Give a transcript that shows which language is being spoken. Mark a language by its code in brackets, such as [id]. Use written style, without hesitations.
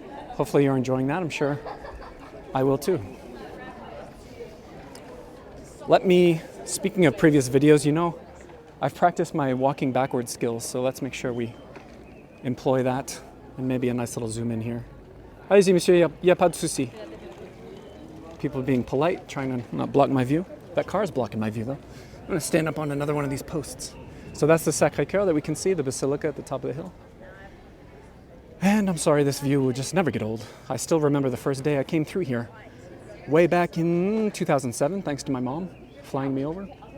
[en] Hopefully you're enjoying that. I'm sure I will too. Speaking of previous videos, you know, I've practiced my walking backwards skills, so let's make sure we employ that. And maybe a nice little zoom in here. [fr] Allez-y, monsieur, y a pas de souci. [en] People being polite, trying to not block my view. That car is blocking my view, though. I'm going to stand up on another one of these posts. So that's the Sacré-Cœur that we can see, the basilica at the top of the hill. And I'm sorry, this view will just never get old. I still remember the first day I came through here, way back in 2007, thanks to my mom flying me over.